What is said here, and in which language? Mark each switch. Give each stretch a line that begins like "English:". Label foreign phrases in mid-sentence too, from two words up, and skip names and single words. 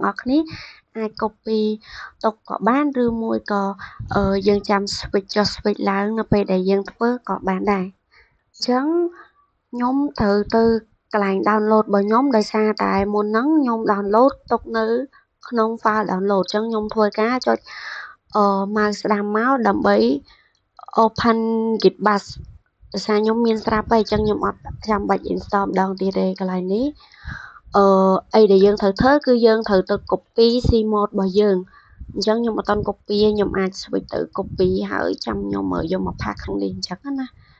Khmer: អស់គ្នាអាច copy ទុកក៏បានឬមួយក៏យើងចាំ switch ចុះ switch ឡើងនៅពេលដែលយើងធ្វើក៏បានដែរអញ្ចឹងខ្ញុំ ត្រូវទៅកន្លែង download របស់ខ្ញុំដោយសារតែមុនហ្នឹងខ្ញុំ download ទុកនៅក្នុង
English: file download
Khmer: អញ្ចឹងខ្ញុំធ្វើការចុចmouse ស្ដាំមកដើម្បី
English: open git bash
Khmer: ដោយសារខ្ញុំមានស្រាប់ហើយអញ្ចឹងខ្ញុំអត់ចាំបាច់ install ម្ដងទៀតទេកន្លែងនេះអីដែលយើងត្រូវធ្វើគឺយើងត្រូវទៅ copy cmod របស់យើងអញ្ចឹងខ្ញុំអត់ទាន់ copy ទេខ្ញុំអាច switch ទៅ copy ហើយចាំខ្ញុំយកមកផាសខាងនេះអញ្ចឹងណា